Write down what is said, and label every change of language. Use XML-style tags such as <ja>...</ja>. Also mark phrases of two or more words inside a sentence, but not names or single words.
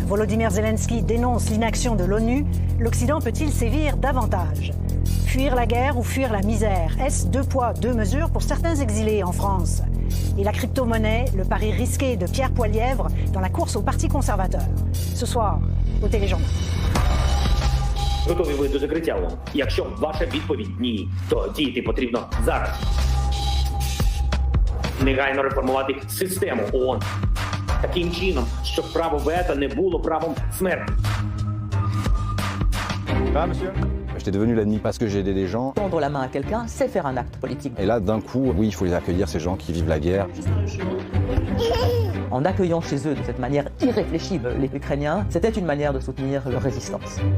<fr>Volodymyr Zelensky dénonce l'inaction de l'ONU. L'Occident peut-il sévir davantage? Fuir la guerre ou fuir la misère? Est-ce 2 poids, 2 mesures pour certains exilés en France? Et la crypto-monnaie, le pari risqué de Pierre Poilievre dans la course au Parti conservateur. Ce soir, au Téléjournal.</fr> <uk>Готові ви до закриття ООН? Якщо ваша відповідь ні, то діяти потрібно зараз. Негайно реформувати систему ООН. Таким чином, щоб право вето не було правом смерті.</uk> <fr>Monsieur. J'étais devenu l'ennemi parce que j'ai aidé des gens. Tendre la main à quelqu'un, c'est faire un acte politique. Et là, d'un coup, oui, il faut les accueillir, ces gens qui vivent la guerre. En accueillant chez eux de cette manière irréfléchie les Ukrainiens, c'était une manière de soutenir leur résistance.</fr>